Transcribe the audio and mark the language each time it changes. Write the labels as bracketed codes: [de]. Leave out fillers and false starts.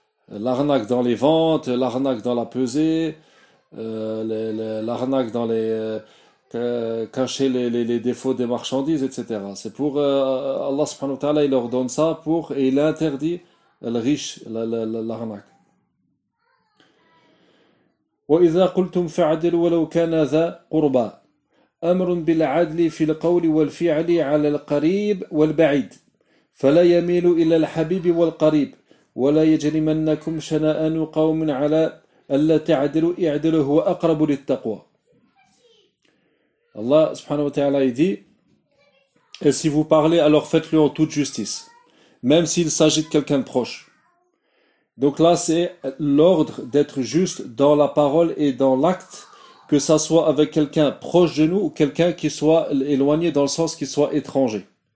[fr] L'arnaque dans les ventes, l'arnaque dans la pesée, l'arnaque dans les... cacher les défauts des marchandises, etc. C'est pour Allah subhanahu wa ta'ala, il leur donne ça pour, et il interdit le riche, l'arnaque. [ar] وإذا قلتم فعدلوا ولو كان ذا قربى أمر بالعدل في القول والفعل على القريب والبعيد فلا يميل إلى الحبيب والقريب ولا يجرمنكم شنآن قوم على ألا تعدلوا اعدلوا هو أقرب للتقوى. الله سبحانه وتعالى يدي [fr] Et si vous parlez, alors faites-le en toute justice, même s'il s'agit de quelqu'un de proche. Donc là, c'est l'ordre d'être juste dans la parole et dans l'acte, que ça soit avec quelqu'un proche de nous ou quelqu'un qui soit éloigné dans le sens qu'il soit étranger.